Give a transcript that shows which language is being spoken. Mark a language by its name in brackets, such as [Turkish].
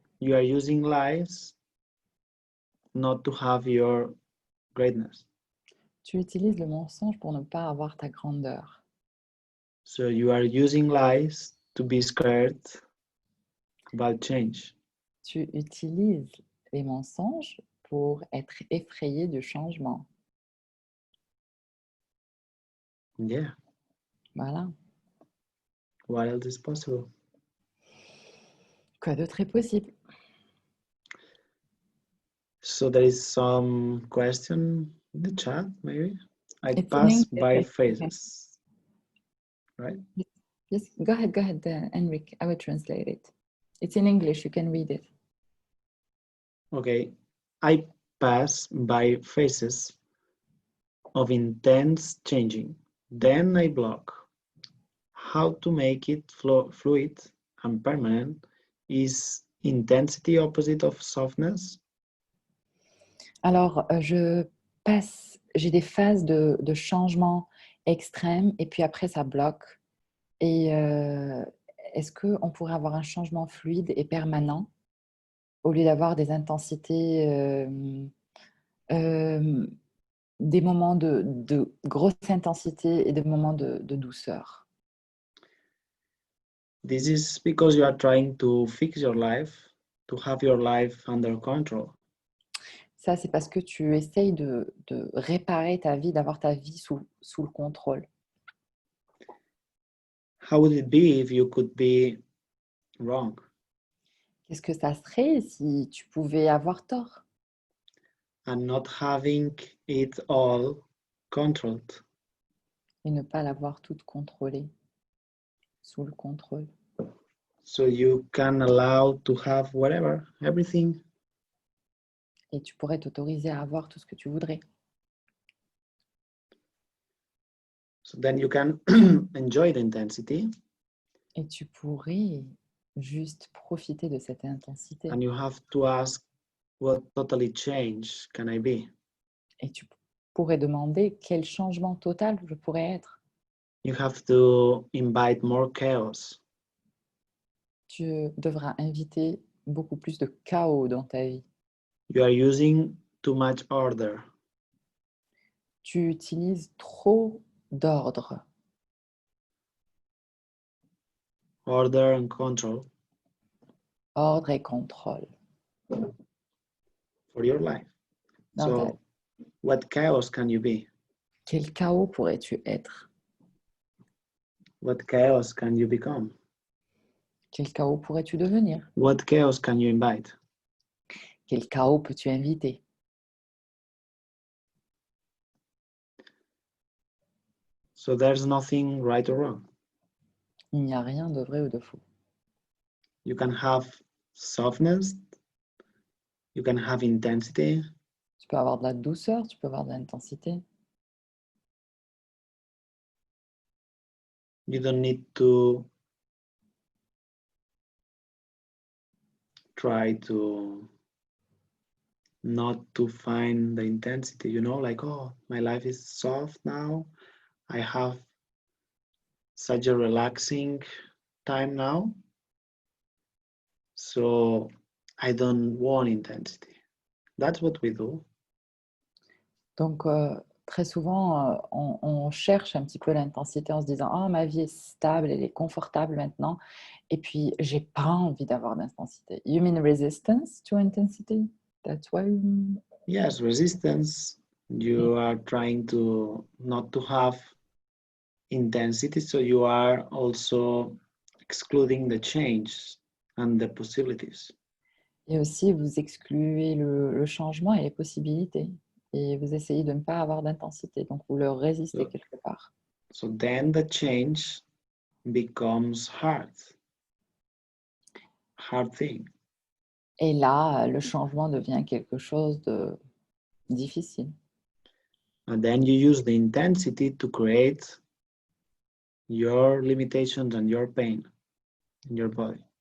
[English] You are using lies not to have your greatness. [French] Tu utilises le mensonge pour ne pas avoir ta grandeur. [English] So you are using lies to be scared about change. [French] Tu utilises les mensonges pour être effrayé du changement. [English] Yeah. [French] Voilà. [English] What else is possible? [French] Quoi d'autre est possible? [English] So there is some question in the chat, maybe. I It's in pass English, by okay. phases, right? Yes, go ahead, Henrik. I will translate it. It's in English, you can read it. Okay. I pass by phases of intense changing. Then I block. How to make it fluid and permanent? Is intensity opposite of softness? [French] Alors, j'ai des phases de changement extrême et puis après ça bloque. Et est-ce qu'on pourrait avoir un changement fluide et permanent au lieu d'avoir des intensités, des moments de grosse intensité et des moments de douceur? [English] This is because you are trying to fix your life, to have your life under control. [French] Ça, c'est parce que tu essayes de réparer ta vie, d'avoir ta vie sous le contrôle. [English] How would it be if you could be wrong? [French] Qu'est-ce que ça serait si tu pouvais avoir tort [English] And not having it all controlled? [French] et ne pas l'avoir toute contrôlée, sous le contrôle? [English] So you can allow to have whatever, everything. [French] Et tu pourrais t'autoriser à avoir tout ce que tu voudrais. [English] So then you can enjoy the intensity. [French] Et tu pourrais juste profiter de cette intensité. [English] And you have to ask, what totally change can I be? [French] Et tu pourrais demander quel changement total je pourrais être. [English] You have to invite more chaos. [French] Tu devras inviter beaucoup plus de chaos dans ta vie. [English] You are using too much order. [French] tu utilises trop d'ordre. [English] Order and control [French] Ordre et contrôle. [English] for your life. [French] Dans ta [English] So, what chaos can you be? [French] Quel chaos pourrais-tu être? [English] What chaos can you become? [French] Quel chaos pourrais-tu devenir? [English] What chaos can you invite? [French] Quel chaos peux-tu inviter? [English] So there's nothing right or wrong. [French] Il n'y a rien de vrai ou de faux. [English] You can have softness, you can have intensity, [French] Tu peux avoir de la douceur, tu peux avoir de l'intensité. [English] you don't need to try to not to find the intensity, you know, like, oh, my life is soft now. I have such a relaxing time now. So I don't want intensity. That's what we do. [French] Donc, très souvent, on cherche un petit peu l'intensité en se disant « Ah, ma vie est stable, elle est confortable maintenant. Et puis, j'ai pas envie d'avoir d'intensité. » [English] You mean resistance to intensity? That's why Yes, resistance. You are trying to not to have intensity, so you are also excluding the change and the possibilities. [French] Et aussi, vous excluez le changement et les possibilités. Et vous essayez de ne pas avoir d'intensité. Donc, vous le résistez quelque part. [English] So then the change becomes hard thing. [French] Et là, le changement devient quelque chose de difficile. [English] And then you use the intensity to create your limitations and your pain in your body.